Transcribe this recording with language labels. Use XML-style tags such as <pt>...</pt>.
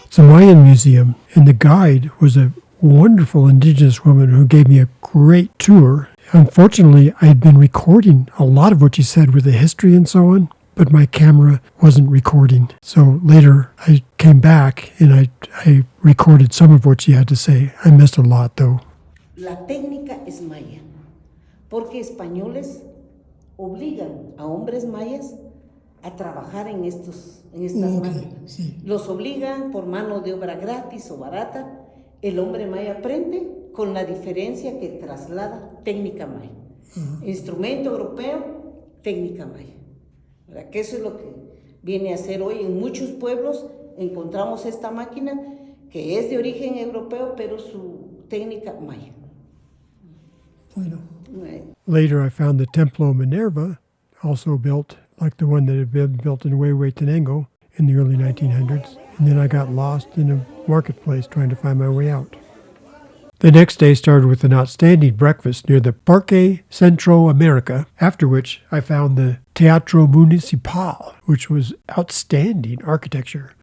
<en>It's a Mayan museum, and the guide was a wonderful indigenous woman who gave me a great tour. Unfortunately, I had been recording a lot of what she said with the history and so on, but my camera wasn't recording. So later, I came back and I recorded some of what she had to say. I missed a lot, though.</en> <es>La técnica es maya, porque españoles obligan a hombres mayas a trabajar en estas máquinas. Sí. Los obligan por mano de obra gratis o barata. El hombre maya aprende con la diferencia que traslada técnica maya. Instrumento europeo, técnica maya. ¿Verdad? Que eso es lo que viene a hacer hoy en muchos pueblos. Encontramos esta máquina que es de origen europeo, pero su técnica maya. Bueno.</es> <en>Later, I found the Templo Minerva, also built like the one that had been built in Quetzaltenango in the early 1900s. And then I got lost in a marketplace trying to find my way out. The next day started with an outstanding breakfast near the Parque Centro America, after which I found the Teatro Municipal, which was outstanding architecture.</en>